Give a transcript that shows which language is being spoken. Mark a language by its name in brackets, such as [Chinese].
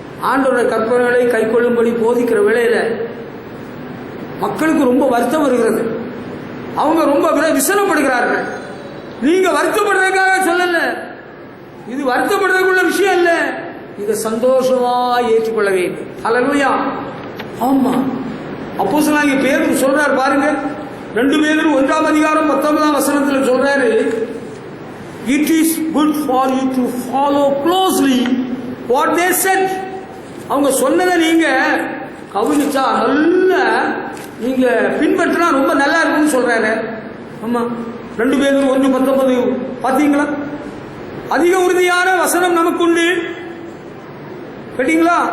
[Tamil] ஆண்டவருடைய கற்பனைகளை கை கொள்ளும்படி போதிக்கிற வேளையில மக்களுக்கு ரொம்ப வருத்தம் வருகிறது. அவங்க ரொம்ப விசனப்படுகிறார்கள். நீங்க வருத்தப்படுறதுக்காக சொல்லல, இது வருத்தப்படுறதுக்குள்ள விஷயம் இல்ல. இதை சந்தோஷமா ஏற்றுக்கொள்ள வேண்டும். ஹல்லேலூயா! ஆமா, அப்போஸ்தலனாகிய பேதுரு சொல்றாரு பாருங்க. 2 பேதுரு 1ஆம் அதிகாரம் 19ஆம் வசனத்தில் சொல்றாரு, [English] it is good for you to follow closely what they said. [Tamil] அவங்க சொன்னதை நீங்க கவனிச்சா நல்ல நீங்க பின்பற்றினா ரொம்ப நல்லா இருக்கும்னு சொல்றாரு. ஆமா, 2 பேதுரு 1:19 பாத்தீங்களா? அதிக உறுதியான வசனம் நமக்கு உண்டு. கேட்டீங்களா?